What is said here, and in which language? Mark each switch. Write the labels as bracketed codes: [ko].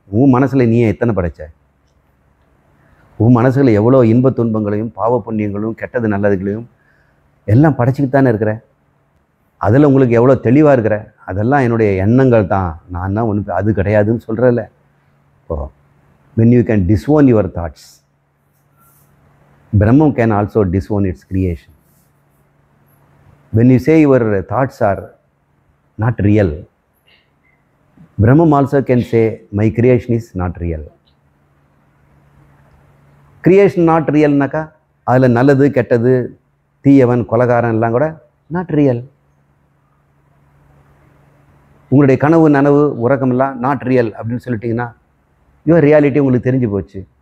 [ta] உன் மனசில் நீயே எத்தனை படைச்ச? உன் மனசில் எவ்வளோ இன்ப துன்பங்களையும் பாவ புண்ணியங்களும் கெட்டது நல்லதுகளையும் எல்லாம் படைச்சிக்கிட்டு தானே இருக்கிற. அதில் உங்களுக்கு எவ்வளோ தெளிவாக இருக்கிற. அதெல்லாம் என்னுடைய எண்ணங்கள் தான், நான் தான் ஒன்று அது கிடையாதுன்னு சொல்கிறதில்ல. இப்போ [en] when you can disown your thoughts, Brahman can also disown its creation. When you say your thoughts are not real, Brahman also can say my creation is not real. Creation not real [ta] naka அதில் நல்லது கெட்டது தீயவன் கொலகாரன் எல்லாம் கூட [en] not real. [ta] உங்களுடைய கனவு நனவு உறக்கமெல்லாம் [en] not real [ta] அப்படின்னு சொல்லிட்டிங்கன்னா [en] your reality [ta] உங்களுக்கு தெரிஞ்சு போச்சு.